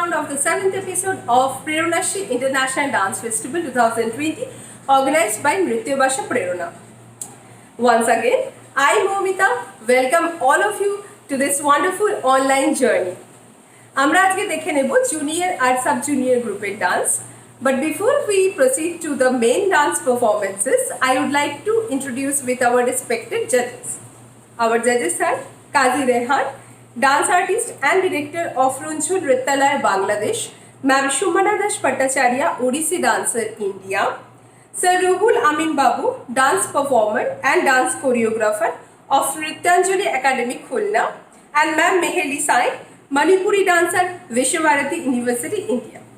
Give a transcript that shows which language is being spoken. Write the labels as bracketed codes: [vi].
[en] the 7th episode of Preranashi International Dance Festival 2020 organized by Nritya Bhasha Prerana. Once again, I Momita welcome all of you to this wonderful online journey. [bn] আমরা আজকে দেখে নেব junior আর sub junior গ্রুপের dance. [en] But before we proceed to the main dance performances, I would like to introduce with our respected judges. Our judges are Kazi Rehan, dance artist and director of Runchul Nrityalayar, Bangladesh, Ma'am Shumana Das Bhattacharya, Odissi dancer, India, Sir Ruhul Amin Babu, dance performer and dance choreographer of Nrityanjali Academy, Khulna, and Ma'am Meheli Sai, Manipuri dancer, Vishwabharati University, India.